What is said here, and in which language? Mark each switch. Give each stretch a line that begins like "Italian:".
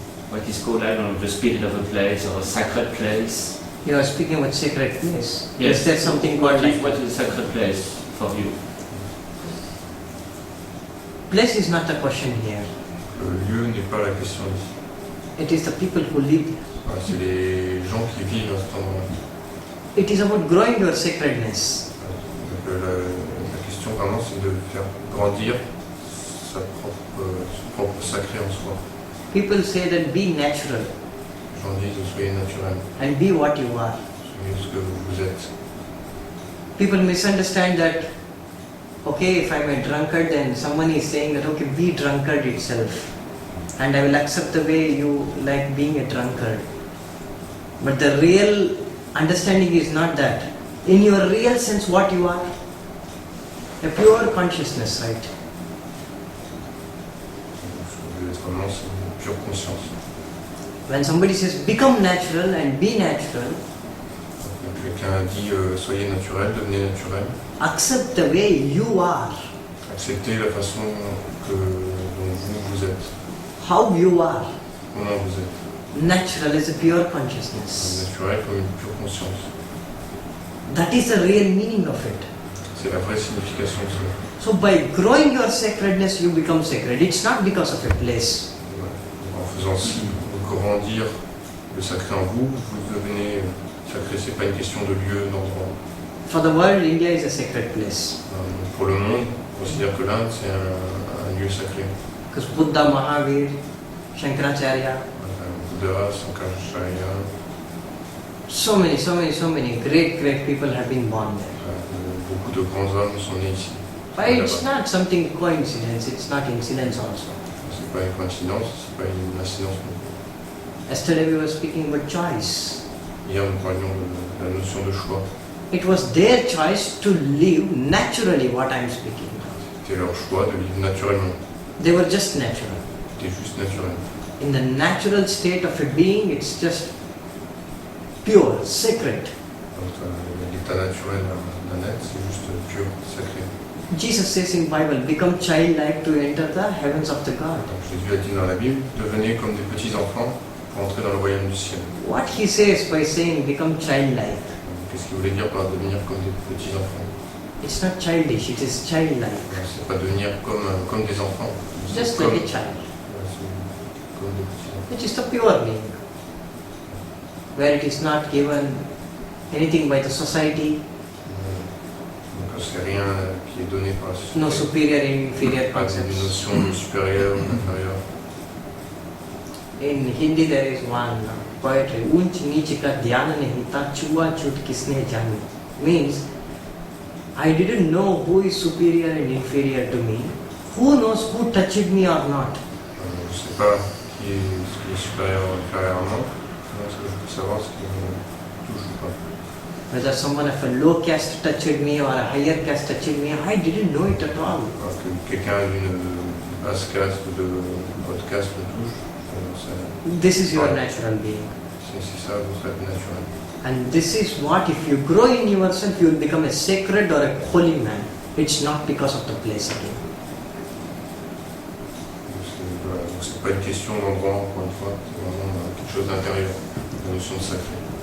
English: What is called, I don't know, the spirit of a place, or a sacred place? You are speaking about sacred place. Yes. Is there something called like What is a sacred place for you? place is not the question here.
French: Le lieu n'est pas la question ici.
English: It is the people who live there.
French: Ouais, c'est les gens qui vivent à cet endroit.
English: It is about growing your sacredness.
French: Donc, la question vraiment c'est de faire grandir son propre sacré en soi.
English: People say that be natural
French: Les gens disent soyez naturel,
English: and be what you are.
French: soyez ce que vous êtes.
English: People misunderstand that, okay, if I'm a drunkard, then someone is saying that, okay, be drunkard itself. And I will accept the way you like being a drunkard. But the real understanding is not that. In your real sense, what you are? A pure consciousness, right?
French: Ce que vous êtes vraiment, c'est une pure conscience.
English: When somebody says, become natural and be natural,
French: Donc, quelqu'un dit soyez naturel, devenez naturel.
English: accept the way you are,
French: Acceptez la façon dont vous êtes,
English: how you are.
French: comment vous êtes.
English: Natural is a pure consciousness.
French: Naturel comme une pure conscience.
English: That is the real meaning of it.
French: C'est la vraie signification de ça.
English: So by growing your sacredness, you become sacred. It's not because of a place.
French: En faisant grandir le sacré en vous, vous devenez sacré. C'est pas une question de lieu, d'endroit.
English: For the world, India is a sacred place.
French: Pour le monde, on considère que l'Inde c'est un lieu sacré.
English: Because Buddha, Mahavir, Shankaracharya,
French: Buddha, Sankaracharya,
English: so many great people have been born there.
French: beaucoup de grands hommes sont nés ici.
English: But it's not something coincidence, it's not incidence also.
French: C'est pas une coïncidence, c'est pas une incidence non plus.
English: Yesterday we were speaking about choice.
French: Hier nous parlions de la notion de choix.
English: It was their choice to live naturally what I am speaking.
French: C'était leur choix de vivre naturellement.
English: They were just natural.
French: C'était juste naturel.
English: In the natural state of a being, it's just pure, sacred.
French: Donc l'état naturel d'un être, c'est juste pur, sacré.
English: Jesus says in Bible, become childlike to enter the heavens of the God.
French: Donc Jésus a dit dans la Bible, devenez comme des petits enfants pour entrer dans le royaume du ciel.
English: What he says by saying become childlike,
French: Qu'est-ce qu'il voulait dire par devenir comme des petits enfants?
English: it's not childish, it is childlike.
French: C'est pas devenir comme des enfants. C'est
English: Just
French: comme,
English: like a child,
French: c'est comme des petits enfants.
English: which is the pure being, where it is not given anything by the society,
French: Donc c'est rien qui est donné par la société.
English: no superior and inferior
French: Pas des
English: concepts.
French: notions de supérieur ou d'inférieur.
English: In Hindi there is one poetry,
Hindi: Unch Neech ka dhyan nahi tha chua chut kisne jani.
English: Means, I didn't know who is superior and inferior to me. Who knows who touched me or not?
French: Je ne sais pas ce qui est supérieur ou inférieur à moi. Donc, ce que je peux savoir, c'est qui me touche ou pas.
English: Whether someone of a low caste touched me or a higher caste touched me, I didn't know it at all.
French: Alors que quelqu'un d'une basse caste ou de haute caste me touche,
English: This is your natural being.
French: c'est ça votre être naturel.
English: And this is what, if you grow in yourself, you will become a sacred or a holy man. It's not because of the place again.
French: Donc c'est pas une question d'endroit, encore une fois, c'est vraiment quelque chose d'intérieur, la notion de sacré.